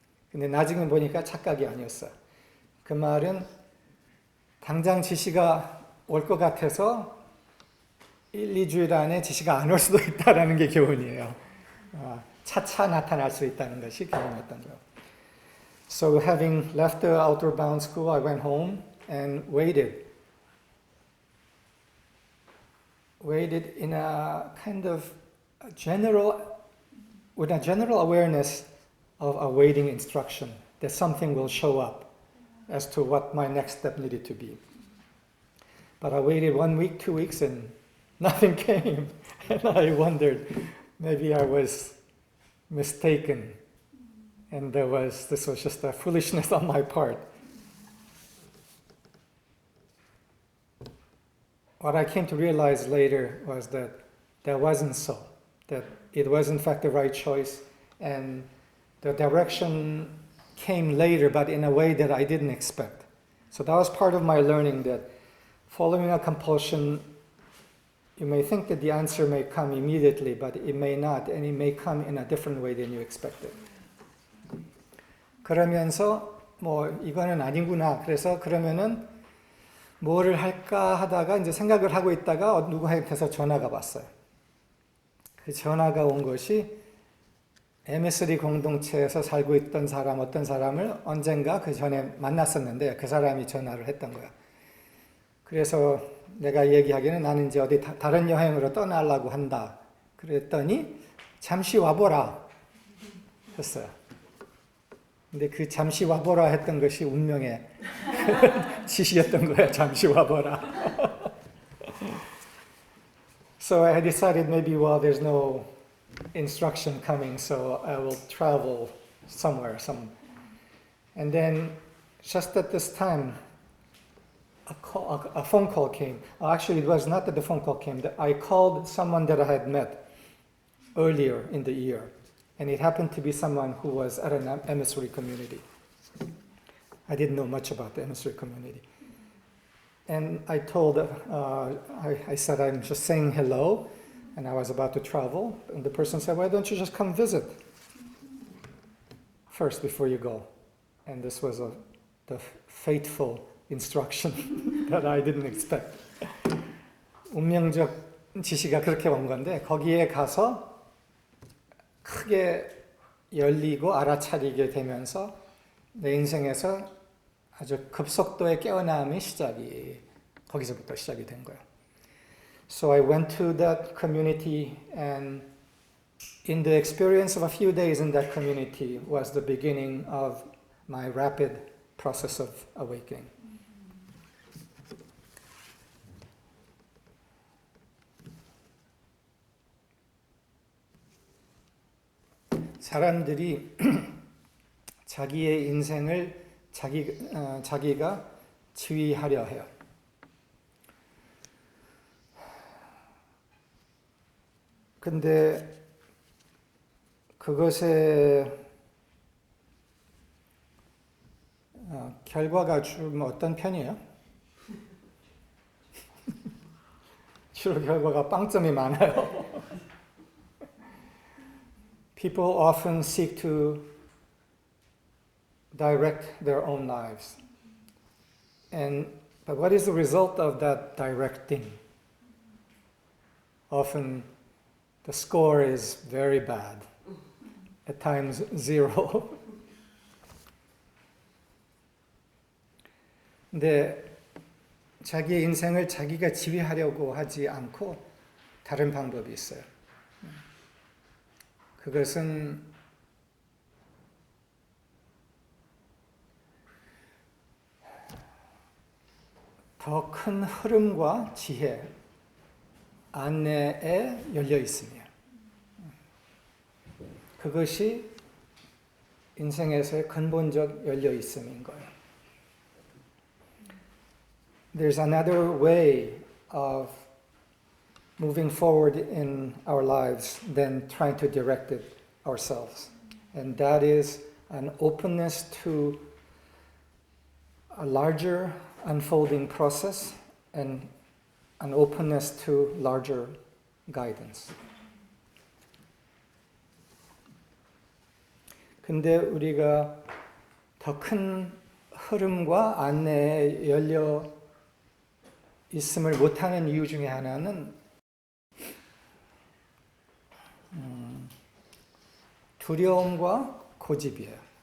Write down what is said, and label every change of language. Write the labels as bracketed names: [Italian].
[Korean] 근데 나중에 보니까 착각이 아니었어요. 그 말은 당장 지시가 올 것 같아서 1, 2주일 안에 지시가 안 올 수도 있다는 게 교훈이에요. 차차 나타날 수 있다는 것이 교훈이었던 거예요. [English] So having left the Outward Bound school, I went home and waited in a kind of with a general awareness of awaiting instruction, that something will show up as to what my next step needed to be. But I waited 1 week, 2 weeks, and nothing came. And I wondered, maybe I was mistaken. And this was just a foolishness on my part. What I came to realize later was that wasn't so. That it was in fact the right choice, and the direction came later, but in a way that I didn't expect. So that was part of my learning, that following a compulsion, you may think that the answer may come immediately, but it may not, and it may come in a different way than you expected. [Korean] 그러면서 이거는 아니구나. 그래서 그러면은 뭐를 할까 하다가 이제 생각을 하고 있다가 누구한테서 전화가 왔어요. 그 전화가 온 것이 MS3 공동체에서 살고 있던 어떤 사람을 언젠가 그 전에 만났었는데 그 사람이 전화를 했던 거야. 그래서 내가 얘기하기는 나는 이제 어디 다른 여행으로 떠나려고 한다. 그랬더니 잠시 와보라 했어요. 근데 그 잠시 와보라 했던 것이 운명의 지시였던 거야. 잠시 와보라. [English] So I decided maybe, there's no instruction coming, so I will travel somewhere. And then just at this time, a phone call came. Actually, it was not that the phone call came. I called someone that I had met earlier in the year. And it happened to be someone who was at an emissary community. I didn't know much about the emissary community. And I told, I said, I'm just saying hello, and I was about to travel. And the person said, why don't you just come visit first before you go? And this was the fateful instruction that I didn't expect. [Korean] 운명적 지시가 그렇게 온 건데, 거기에 가서 크게 열리고 알아차리게 되면서 내 인생에서 아주 급속도의 깨어남의 거기서부터 시작이 된 거예요. [English] So I went to that community, and in the experience of a few days in that community was the beginning of my rapid process of awakening. [Korean] 사람들이 자기의 인생을 자기가 지휘하려 해요. 근데 그것의 결과가 좀 어떤 편이에요? 주로 결과가 빵점이 많아요. [English] People often seek to direct their own lives. But what is the result of that directing? Often the score is very bad, at times 0. [Korean] 근데 자기의 인생을 자기가 지휘하려고 하지 않고 다른 방법이 있어요. 그것은 더 큰 흐름과 지혜, 안내에 열려 있으며, 그것이 인생에서의 근본적 열려 있음인 거예요. [English] There's another way of moving forward in our lives than trying to direct it ourselves. And that is an openness to a larger unfolding process and an openness to larger guidance. [Korean] 근데 우리가 더 큰 흐름과 안내에 열려 있음을 못하는 이유 중에 하나는 두려움과 고집이에요.